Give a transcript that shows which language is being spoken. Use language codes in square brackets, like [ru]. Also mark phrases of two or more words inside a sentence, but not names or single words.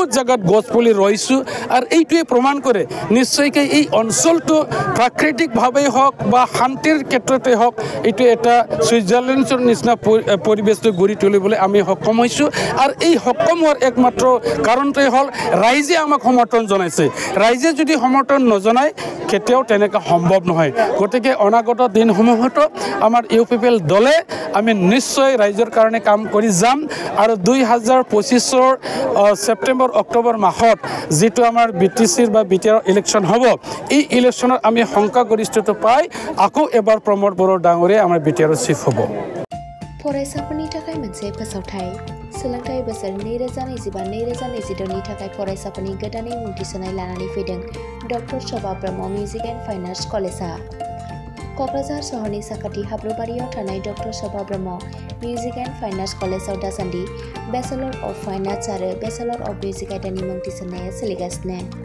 [as] জাগাত গছ পুলি ৰুইছোঁ আৰু এইটোৱে প্ৰমাণ কৰে নিশ্চয়কৈ এই অঞ্চলটো প্ৰাকৃতিকভাৱেই হওক বা শান্তিৰ ক্ষেত্ৰতে হওক এইটো এটা ছুইজাৰলেণ্ডৰ নিচিনা পৰিৱেশটো গঢ়ি তুলিবলৈ আমি সক্ষম হৈছোঁ আৰু এই সক্ষম হোৱাৰ একমাত্ৰ কাৰণটোৱে হ'ল ৰাইজে আমাক সমৰ্থন জনাইছে ৰাইজে যদি সমৰ্থন নজনায় কেতিয়াও তেনেকৈ সম্ভৱ নহয় গতিকে অনাগত দিনসমূহতো আমাৰ ইউপিপিএল দলে আমি নিশ্চয় ৰাইজৰ কাৰণে কাম কৰি যাম আৰু 2025ৰ ছেপ্টেম্বৰ অক্টোবৰ মাহত যিটো আমাৰ বিটিচিৰ বা বিটিআৰ ইলেকশ্যন হ'ব এই ইলেকশ্যনত আমি সংখ্যাগৰিষ্ঠতা পাই আকৌ এবাৰ প্ৰমোদ বড়ো ডাঙৰীয়া আমাৰ বিটিআৰ চিফ হ'ব [brx] फरायसाफोरनि थाखाय मोनसे फोसावथाय सोलोंथाइ बोसोर 2025-2026 नि थाखाय फरायसाफोरनि गोदानै मुं थिसननाय लानानै फैदों डक्टर शोभा ब्रह्म मिउजिक एन्ड फाइन आर्ट्स कलेजआ क'क्राझार सहरनि साखाथि हाब्रुबारियाव थानाय डक्टर शोभा ब्रह्म मिउजिक एन्ड फाइन आर्ट्स कलेजआव दासान्दि [en] Bachelor of Fine Arts [brx] आरो [en] Bachelor of Music [brx] आयदानि मुं थिसननाया सोलिगासिनो